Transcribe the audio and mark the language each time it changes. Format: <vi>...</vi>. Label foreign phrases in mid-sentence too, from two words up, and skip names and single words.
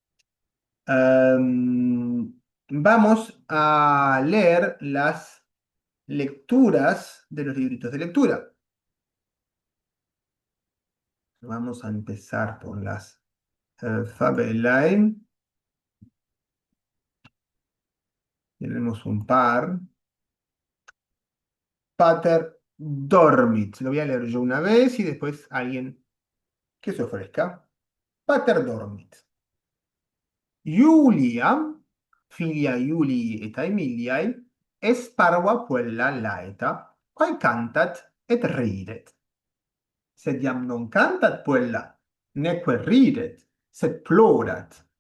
<es>Vamos a leer las lecturas de los libritos de lectura. Vamos a empezar por las Fabellein. Tenemos un par.</es> <la>Pater dormit.</la> <es>Lo voy a leer yo una vez y después alguien que se ofrezca.</es> <la>Pater dormit. Julia, filia Julii et Aemiliae, es parva puella laeta, quae cantat et ridet. Sed iam non cantat puella, neque ridet, sed plorat.</la>